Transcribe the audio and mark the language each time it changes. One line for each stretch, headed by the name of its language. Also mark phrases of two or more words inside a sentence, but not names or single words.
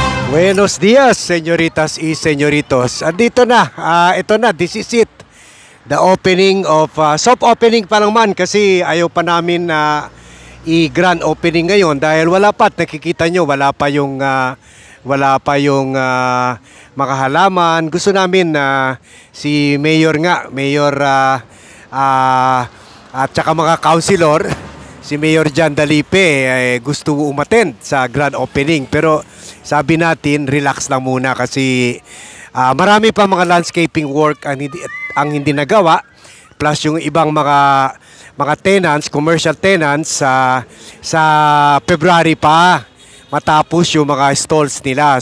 Spanish: Buenos dias, señoritas y señoritos.
Filipino: Andito na, ito na,
English: this is it. The opening of, soft opening
Filipino: pa lang man kasi ayaw pa namin na i-grand opening ngayon dahil wala pa, nakikita nyo, wala pa yung mga halaman. Gusto namin na si Mayor nga, Mayor at saka mga councilor, si Mayor Jan Dalipe gusto umattend sa
English: grand opening,
Filipino: pero sabi natin relax lang muna kasi marami pa mga
English: landscaping work
Filipino: ang hindi nagawa, plus yung ibang mga tenants,
English: commercial tenants
Filipino: sa February pa matapos yung mga stalls nila.